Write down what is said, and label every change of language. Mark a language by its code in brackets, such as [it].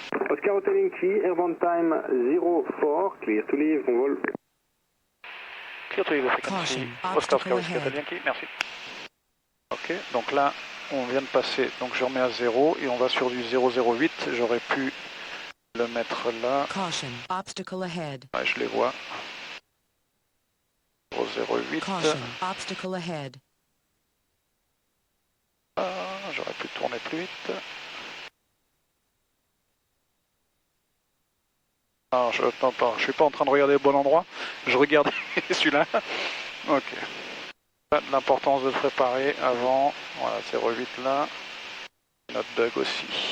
[en] Oscar Hotel Yankee, airborne time 04, clear to leave, [fr] on vole. [en] Clear to leave the frequency, Oscar Whiskey Hotel Yankee, merci. [fr] Ok, donc là, on vient de passer, donc je remets à 0 et on va sur du 008, j'aurais pu le mettre là. [en] Caution, obstacle ahead. [fr] Ouais, je les vois. 008. [en] Caution, obstacle ahead. [fr] Ah, j'aurais pu tourner plus vite. Alors, attends, je suis pas en train de regarder le bon endroit. Je regarde celui-là. Ok. L'importance de le préparer avant. Voilà, 08 là. Notre bug aussi.